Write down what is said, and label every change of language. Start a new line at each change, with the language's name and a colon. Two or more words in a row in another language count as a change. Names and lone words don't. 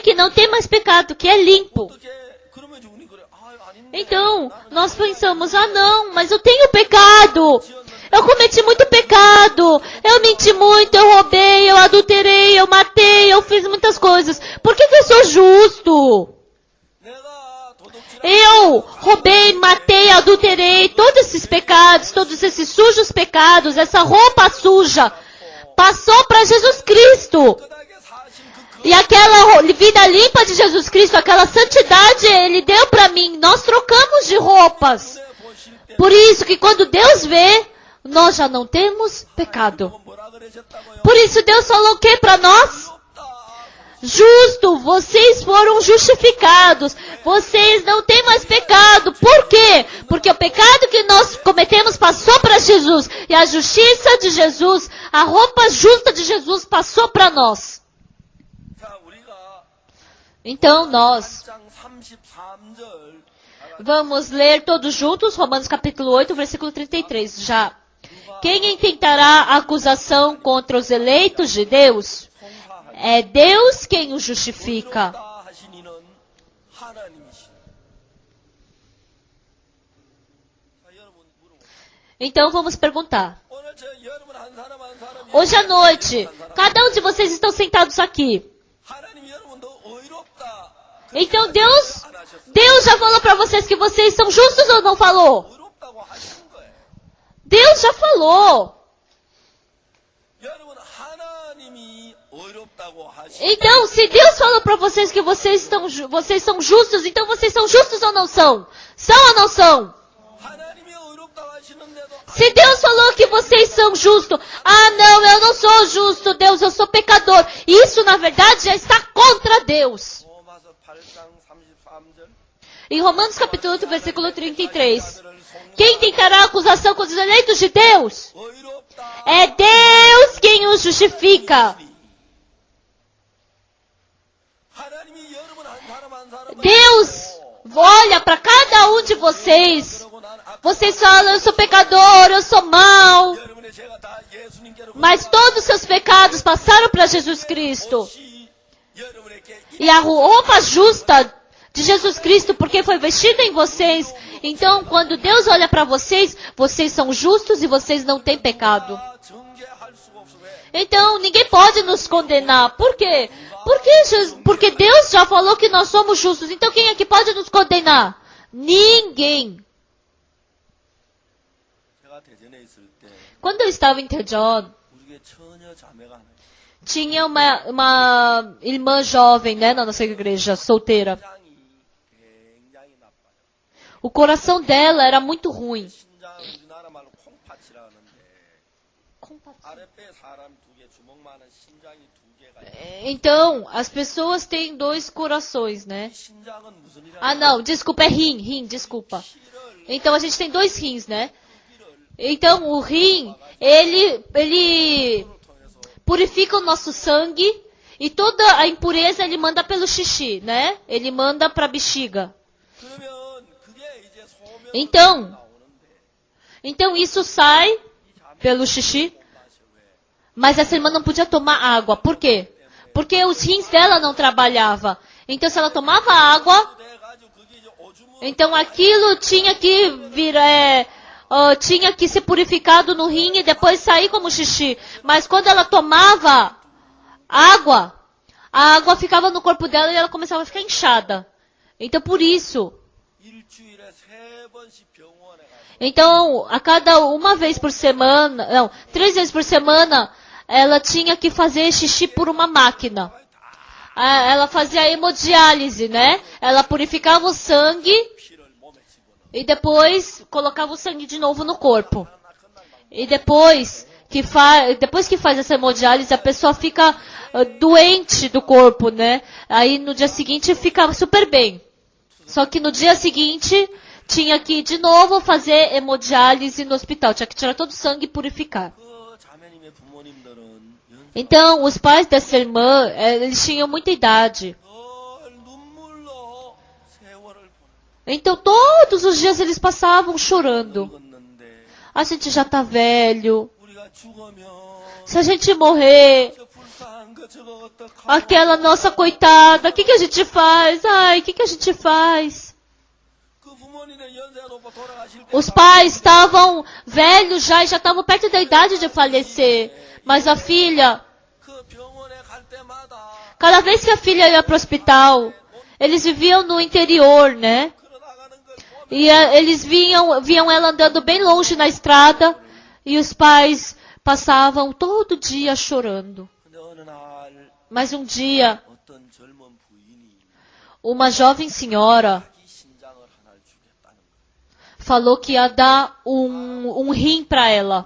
Portuguese: Que não tem mais pecado, que é limpo. Então, nós pensamos, não, mas eu tenho pecado. Eu cometi muito pecado, eu menti muito, eu roubei, eu adulterei, eu matei, eu fiz muitas coisas. Por que eu sou justo?
Korean: 내가 도둑질
Portuguese: Eu roubei, matei, adulterei, todos esses pecados, todos esses sujos pecados, essa roupa suja, passou para Jesus Cristo.
Korean: 깨끗하게 사신
Portuguese: E aquela vida limpa de Jesus Cristo, aquela santidade, Ele deu para mim. Nós trocamos de roupas.
Korean: 눈에 보실 때
Portuguese: Por isso que quando Deus vê, nós já não temos pecado.
Korean: 뭐라 그러셨다고요?
Portuguese: Por isso Deus falou o que para nós?
Korean: 없다.
Portuguese: Justo, vocês foram justificados. Vocês não têm mais pecado. Por quê? Porque o pecado que nós cometemos passou para Jesus. E a justiça de Jesus, a roupa justa de Jesus passou para nós.
Korean: 자, 우리가
Portuguese: Então nós
Korean: 1장 33절
Portuguese: vamos ler todos juntos Romanos capítulo 8, versículo 33. Já. Quem intentará acusação contra os eleitos de Deus? É Deus quem os justifica.
Korean: 의롭다 하신 이는 하나님이시다. 자, 여러분 물어보세요.
Portuguese: Então vamos perguntar.
Korean: 오늘 여러분 한 사람 한 사람이
Portuguese: Hoje à noite, cada um de vocês estão sentados aqui.
Korean: 하나님이 여러분도 의롭다.
Portuguese: Então Deus
Korean: 안 하셨어요.
Portuguese: Deus já falou para vocês que vocês são justos ou não falou?
Korean: 의롭다고 하신 거예요.
Portuguese: Deus já falou.
Korean: 여러분 하나님이 의롭다고 하신
Portuguese: Então, se Deus falou para vocês que vocês são justos, então vocês são justos ou não são? São ou não são?
Korean: 하나님이 의롭다고 하시는데도
Portuguese: Se Deus falou que vocês são justos, não, eu não sou justo, Deus, eu sou pecador. Isso, na verdade, já está contra Deus.
Korean: 로마서 8장 33절
Portuguese: Em Romanos capítulo 8, versículo 33. Quem tentará acusação contra os eleitos de Deus?
Korean: 의롭다
Portuguese: É Deus quem os justifica.
Korean: 하나님이 여러분 한 사람 한 사람을
Portuguese: Deus olha para cada um de vocês.
Korean: 그러고 난 앞-
Portuguese: Vocês falam, eu sou pecador, eu sou mau.
Korean: 여러분의 죄가 다 예수님께로
Portuguese: Mas todos os seus pecados passaram para Jesus Cristo.
Korean: 혹시 여러분에게
Portuguese: E a roupa justa de Jesus Cristo, porque foi vestida em vocês. Então, quando Deus olha para vocês, vocês são justos e vocês não têm pecado.
Korean: 정죄할 수가 없어. 왜?
Portuguese: Então, ninguém pode nos condenar. Por quê? Porque Deus já falou que nós somos justos. Então, quem é que pode nos condenar? Ninguém.
Korean: 제가 대전에 있을 때
Portuguese: Quando eu estava em Tejon,
Korean: 우리의 처녀 자매가 하나 있어요.
Portuguese: tinha uma irmã jovem, né, na nossa igreja, solteira.
Korean: 심장이 굉장히 나빠요.
Portuguese: O coração dela era muito ruim.
Korean: 심장 우리나라 말로 콩팥이라 하는데 아랫배 사람 두 개 주먹만한 심장이 두 개가 있어요.
Portuguese: Então, as pessoas têm dois corações, né?
Korean: 심장은 무슨 일이야?
Portuguese: Não, desculpa, é rim, desculpa. Então, a gente tem dois rins, né? Então, o rim, ele purifica o nosso sangue e toda a impureza ele manda pelo xixi, né? Ele manda para a bexiga.
Korean: 그러면 그게 이제 소변
Portuguese: Então,
Korean: 나오는데
Portuguese: isso sai pelo xixi, mas essa irmã não podia tomar água. Por quê? Porque os rins dela não trabalhavam. Então, se ela tomava água,
Korean: 돼가지고 그게 이제 오줌으로
Portuguese: então aquilo tinha que tinha que ser purificado no rim e depois sair como xixi. Mas quando ela tomava água, a água ficava no corpo dela e ela começava a ficar inchada. Então, por isso.
Korean: 일주일에 3번씩 병원에 가서
Portuguese: Então, a cada uma vez por semana, não, 3 vezes por semana, ela tinha que fazer xixi por uma máquina. Ela fazia hemodiálise, né? Ela purificava o sangue
Korean: 피를 몸에 집어넣어.
Portuguese: e depois colocava o sangue de novo no corpo. E depois que faz essa hemodiálise, a pessoa fica doente do corpo, né? Aí no dia seguinte fica super bem. Só que no dia seguinte tinha que de novo fazer hemodiálise no hospital. Tinha que tirar todo o sangue e purificar.
Korean: 그 자매님의 부모님들은
Portuguese: Então, os pais dessa irmã, eles tinham muita idade.
Korean: 늘 눈물로 세월을 보내.
Portuguese: Então, todos os dias eles passavam chorando.
Korean: 늙었는데
Portuguese: A gente já tá velho.
Korean: 우리가 죽으면
Portuguese: Se a gente morrer,
Korean: 저 불쌍한 거 저거 어떡하고
Portuguese: aquela nossa coitada, o que a gente faz? Ai, o que a gente faz?
Korean: 그 부모님의 연세가 높아 돌아가실 때
Portuguese: Os pais estavam velhos já e já estavam perto da idade de falecer. Mas a filha,
Korean: 그 병원에 갈 때마다
Portuguese: cada vez que a filha ia pro hospital, Eles viviam no interior, né? E eles viam ela andando bem longe na estrada. E os pais passavam todo dia chorando. Mas um dia, uma jovem senhora falou que ia dar um rim para ela.